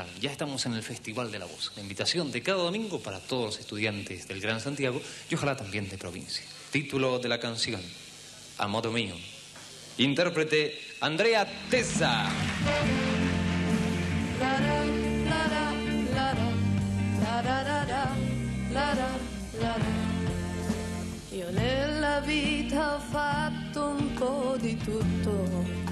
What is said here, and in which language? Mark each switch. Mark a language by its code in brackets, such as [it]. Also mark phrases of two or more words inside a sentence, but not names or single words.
[es] Ya estamos en el Festival de la Voz. La invitación de cada domingo para todos los estudiantes del Gran Santiago y ojalá también de provincia. Título de la canción: A modo mío. Intérprete: Andrea Tessa. [it] Io nella vita ho fatto un po' di tutto.